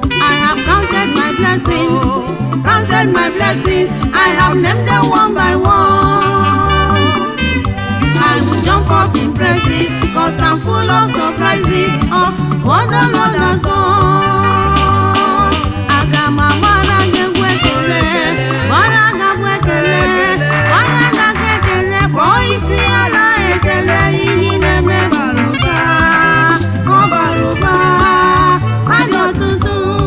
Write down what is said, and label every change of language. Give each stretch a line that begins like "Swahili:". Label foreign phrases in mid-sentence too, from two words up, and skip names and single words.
English: I have counted my blessings, counted my blessings. I have named them one by one. I will jump up in praises, 'cause I'm full of surprises of what the Lord has done.
Igbo: Aga m agbara gị egwu ekele, gbara gị abụ ekele, gbara gị aka ekele, kpọọ isi ala ekele, ihe ị na-eme bara ụba, ọ bara ụba, ha dị ọtụtụ.